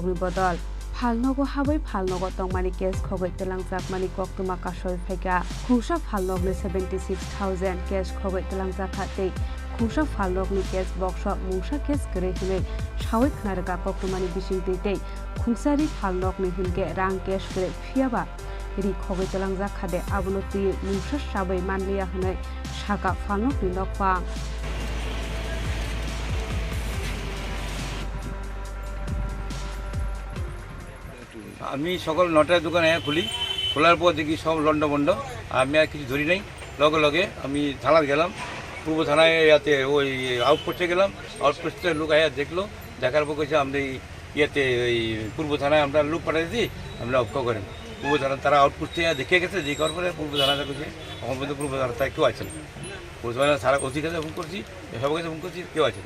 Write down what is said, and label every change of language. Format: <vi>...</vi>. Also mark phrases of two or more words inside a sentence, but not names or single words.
<trp>ni bodol Falnogo habai falnogo tongmani case khogoi telangjak mani koktuma kasoi phaika khungsa falnog ni 76,000 case khogoi telangjak khate khungsa falnog ni</trp> <en>case box</en> <trp>mungsa case gre hine sawai khnarga koktuma ni bisingti tei khungsari falnog ni hinke rang case gre phiaba ri khogoi telangjak khade abunoti mungsa sabai manliya hne saka falnog ni nokpa</trp> <bn>আমি সকাল 9টায় দোকান খুলি খোলার পর দেখি সব লন্ডভন্ড আমি আর কিছু ধরি নাই লগে লগে আমি থানায় গেলাম পূর্ব থানায় ইয়াতে ওই আউটপোস্টে গেলাম আউটপোস্টে লোক আয়া দেখলো দেখার পর কইছে আমরা ইয়াতে ওই পূর্ব থানায় আমরা লোক পাঠাই দিই আমরা অক্ষ করেন পূর্ব থানা তারা আউটপোস্টে দেখে গেছে যে করার পরে পূর্ব থানাতে কইছে এখন পর্যন্ত পূর্ব থানা তাই কেউ আছে না পূর্ব থানা সারা অধিকারে ফোন করছি সব কাছে ফোন করছি কেউ আছে না</bn>